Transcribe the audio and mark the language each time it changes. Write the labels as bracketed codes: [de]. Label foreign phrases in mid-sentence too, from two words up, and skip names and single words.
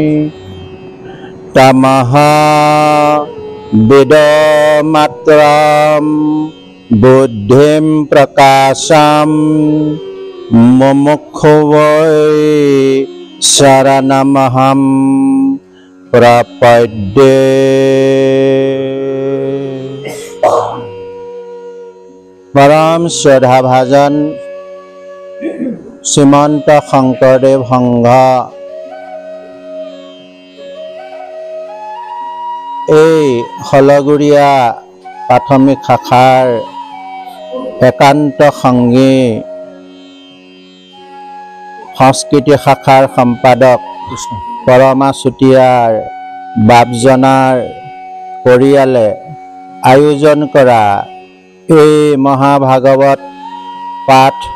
[sa] तमः वेदमात्रं बुद्धिं प्रकाशं मुमुक्षु वै शरणमहं प्रपद्ये परम श्रद्धाभाजन শ্ৰীমন্ত শংকৰদেৱ সংঘ [as] এই হলগুৰিয়া প্ৰাথমিক শাখাৰ একান্ত সংগী সংস্কৃতি শাখাৰ সম্পাদক পৰমা চুতীয়াৰ বাপজনাৰ পৰিয়ালে আয়োজন কৰা এই মহাভাগৱত পাঠ